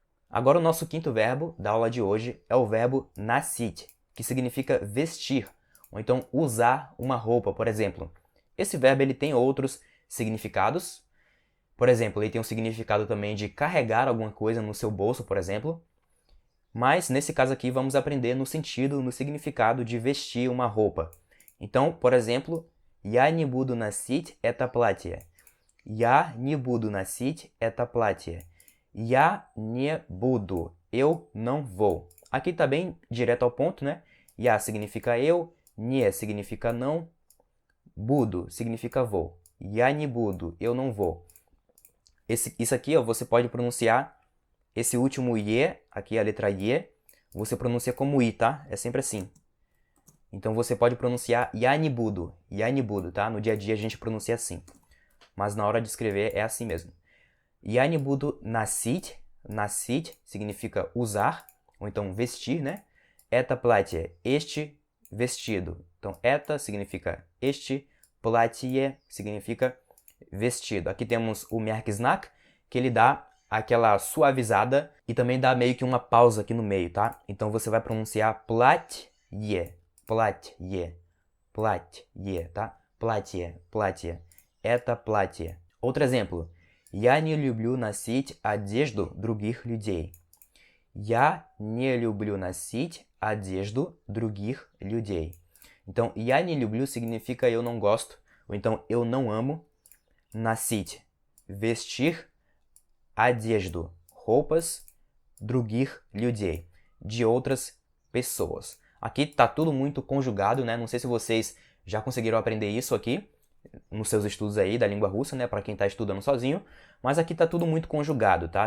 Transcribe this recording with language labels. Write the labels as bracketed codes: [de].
[pt] Agora o nosso quinto verbo da aula de hoje é o verbo носить, que significa vestir, ou então usar uma roupa, por exemplo. Esse verbo ele tem outros significados. Por exemplo, ele tem um significado também de carregar alguma coisa no seu bolso, por exemplo. Mas nesse caso aqui vamos aprender no significado de vestir uma roupa. Então, por exemplo, [ru] я не буду носить это платье. Я не буду носить это платье. Я не буду. [pt] Eu não vou. Aqui está bem direto ao ponto, né? Я significa eu, не significa não, буду significa vou. [ru] Я не буду. [pt] Eu não vou. Isso aqui, ó, você pode pronunciar esse último ie, aqui a letra ie, você pronuncia como i, tá? É sempre assim. Então você pode pronunciar [ru] я не буду, [pt] tá? No dia a dia a gente pronuncia assim. Mas na hora de escrever é assim mesmo. [ru] Я не буду носить, [pt] носить significa usar, ou então vestir, né? [ru] Это платье, [pt] este vestido. Então, это significa este, платье significa vestido. Aqui temos o merkznak, que ele dá aquela suavizada e também dá meio que uma pausa aqui no meio, tá? Então você vai pronunciar платье, платье, платье, tá? [ru] Платье, платье. Это платье. [pt] Outro exemplo. [ru] Я не люблю носить одежду других людей. Я не люблю носить одежду других людей. [pt] Então, [ru] я не люблю [pt] significa eu não gosto, ou então eu não amo. Носить, vestir, одежду, roupas, [ru] других людей, [pt] de outras pessoas. Aqui tá tudo muito conjugado, né? Não sei se vocês já conseguiram aprender isso aqui nos seus estudos aí da língua russa, né, para quem está estudando sozinho, mas aqui tá tudo muito conjugado, tá?